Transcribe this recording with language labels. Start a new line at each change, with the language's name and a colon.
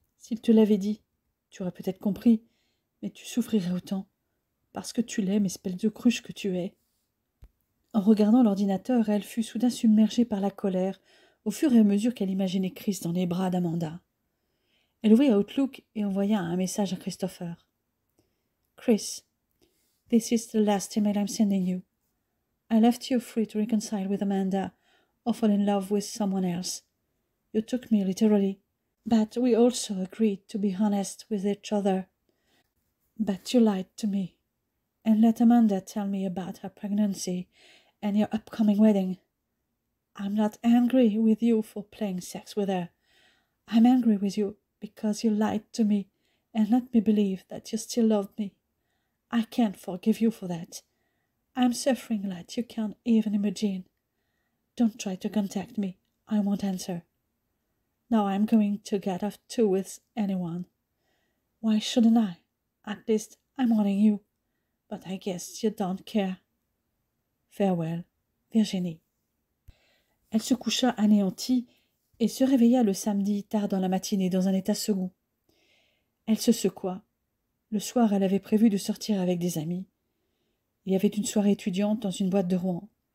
French: S'il te l'avait dit, tu aurais peut-être compris, mais tu souffrirais autant, parce que tu l'aimes, espèce de cruche que tu es. » En regardant l'ordinateur, elle fut soudain submergée par la colère, au fur et à mesure qu'elle imaginait Chris dans les bras d'Amanda. Elle ouvrit Outlook et envoya un message à Christopher.
English: « Chris, this is the last email I'm sending you. I left you free to reconcile with Amanda or fall in love with someone else. You took me literally, but we also agreed to be honest with each other. But you lied to me, and let Amanda tell me about her pregnancy and your upcoming wedding. I'm not angry with you for playing sex with her. I'm angry with you because you lied to me and let me believe that you still love me. I can't forgive you for that. I'm suffering like you can't even imagine. Don't try to contact me. I won't answer. Now I'm going to get off too with anyone. Why shouldn't I? At least I'm warning you. But I guess you don't care.
French: Farewell, Virginie. » Elle se coucha anéantie et se réveilla le samedi tard dans la matinée dans un état second. Elle se secoua. Le soir, elle avait prévu de sortir avec des amis. Il y avait une soirée étudiante dans une boîte de Rouen.